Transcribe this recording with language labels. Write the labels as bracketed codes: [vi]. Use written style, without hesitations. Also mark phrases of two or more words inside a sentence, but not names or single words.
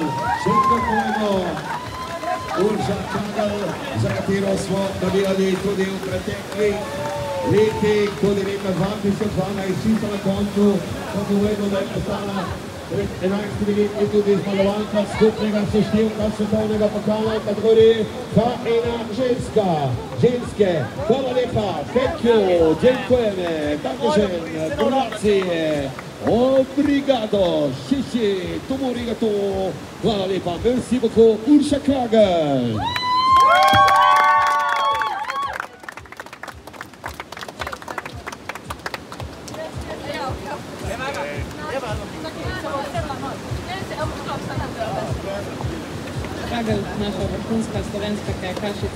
[sl] Še kakojno Urša Krogel, za katero smo navijali tudi v preteklih letih, tudi leta 2012, čisto na koncu, ko povedal, da je postala 11-letni tudi zmagovalka skupnega seštevka svetovnega pokala v kategoriji K1 ženska. Ženske, hvala lepa, thank you, dziękujemy, dankeschön, grazie, obrigado, shishi, tomu arigato, hvala lepa, [fr] merci beaucoup, [sl] Urša Krogel. Krogel, naša vrhunska slovenska kajakašica.